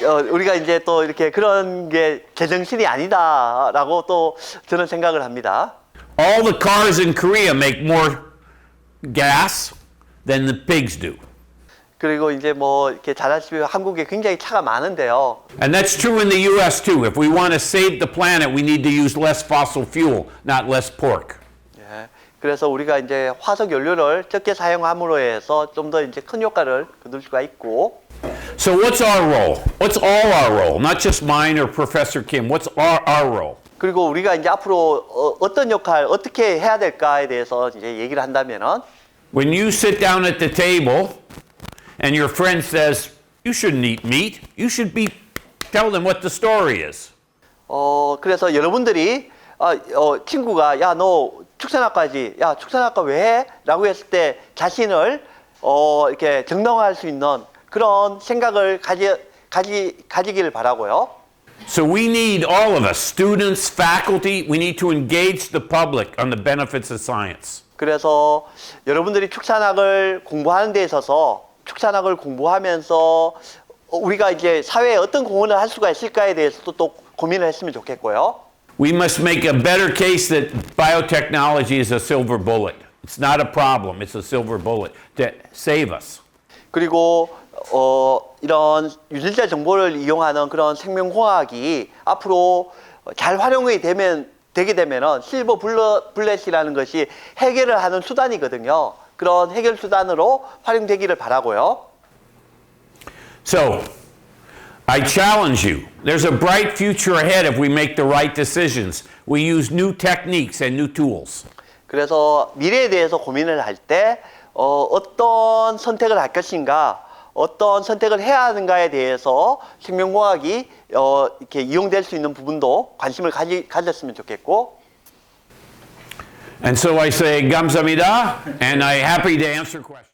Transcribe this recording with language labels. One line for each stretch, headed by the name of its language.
Korean: 우리가 이제 또 이렇게 그런 게 제정신이 아니다라고 또 저는 생각을 합니다.
English: All the cars in Korea make more gas than the pigs do.
Korean: 그리고 이제 뭐 이렇게 잘 아시고 한국에 굉장히 차가 많은데요.
English: And that's true in the US too. If we want to save the planet, we need to use less fossil fuel, not less pork.
Korean: 예, 그래서 우리가 이제 화석 연료를 적게 사용함으로 해서 좀 더 이제 큰 효과를 거둘 수가 있고.
English: So what's our role? What's all our role? Not just mine or Professor Kim. What's our role?
Korean: 그리고 우리가 이제 앞으로 어떤 역할 어떻게 해야 될까에 대해서 이제 얘기를 한다면은,
English: When you sit down at the table and your friend says, you shouldn't eat meat, you should tell them what the story is.
Korean: 그래서 여러분들이 친구가 너 축산학과 왜 해? 라고 했을 때 자신을 이렇게 정당화할 수 있는 그런 생각을 가지기를 바라고요.
English: So we need all of us, students, faculty, we need to engage the public on the benefits of science.
Korean: 그래서 여러분들이 축산학을 공부하는 데 있어서 축산학을 공부하면서 우리가 이제 사회에 어떤 공헌을 할 수가 있을까에 대해서도 또 고민을 했으면 좋겠고요.
English: We must make a better case that biotechnology is a silver bullet. It's not a problem, it's a silver bullet to save us.
Korean: 그리고 이런 유전자 정보를 이용하는 그런 생명공학이 앞으로 잘 활용이 되게 되면은 실버 블렛이라는 것이 해결을 하는 수단이거든요. 그런 해결 수단으로 활용되기를 바라고요.
English: So, I challenge you. There's a bright future ahead if we make the right decisions. We use new techniques and new tools.
Korean: 그래서 미래에 대해서 고민을 할 때 어떤 선택을 할 것인가, 어떤 선택을 해야 하는가에 대해서 생명공학이 이렇게 이용될 수 있는 부분도 관심을 가졌으면 좋겠고.
English: And so I say
Korean: 감사합니다,
English: and I'm happy to answer questions.